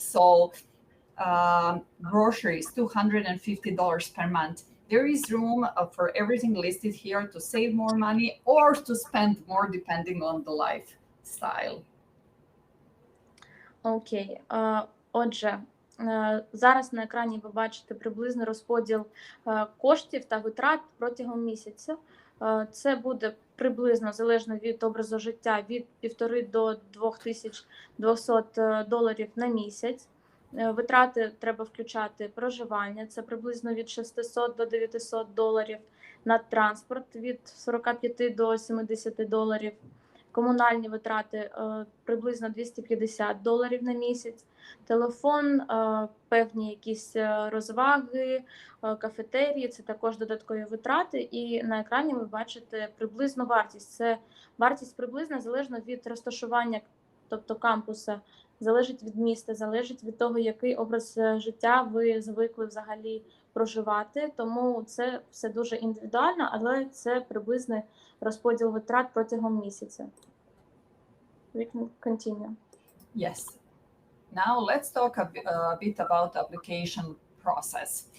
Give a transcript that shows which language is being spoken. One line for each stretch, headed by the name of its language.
English: So groceries, $250 per month. There is room for everything listed here to save more money or to spend more depending on the lifestyle. Окей.
Ukrainian: Отже, зараз на екрані ви бачите приблизний розподіл коштів та витрат протягом місяця. Це буде приблизно, залежно від образу життя, від 1,5 до 2200 доларів на місяць. Витрати треба включати проживання, це приблизно від 600 до 900 доларів, на транспорт від 45 до 70 доларів, комунальні витрати приблизно 250 доларів на місяць, телефон, певні якісь розваги, кафетерії, це також додаткові витрати. І на екрані ви бачите приблизну вартість. Це вартість приблизна залежно від розташування, тобто кампуса, залежить від міста, залежить від того, який образ життя ви звикли взагалі проживати. Тому це все дуже індивідуально, але це приблизний розподіл витрат протягом місяця.
English: We can continue. Yes. Now let's talk a bit about the application process.